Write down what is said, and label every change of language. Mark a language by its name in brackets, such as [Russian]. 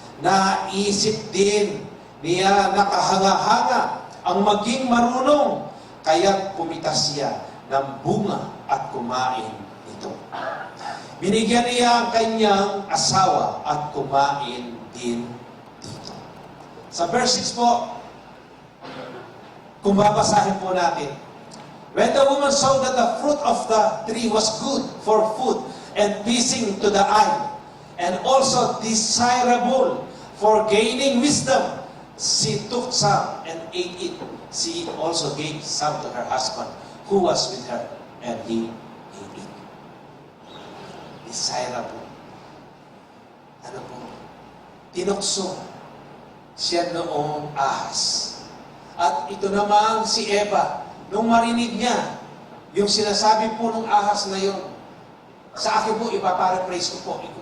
[Filipino] Naisip din niya nakahanga-hanga ang maging marunong, kaya't pumitas siya ng bunga at kumain nito. Binigyan niya ang kanyang asawa at kumain din dito. Sa verse 6 po, kung babasahin po natin, [English] when the woman saw that the fruit of the tree was good for food and pleasing to the eye, and also desirable for gaining wisdom, she took some and ate it. She also gave some to her husband who was with her, and he ate it. [Filipino] Desirable. Ano po? Tinukso siya noong ahas. At ito naman si Eva, nung marinig niya yung sinasabi po ng ahas na yun, sa akin po, ipaparaphrase ko po.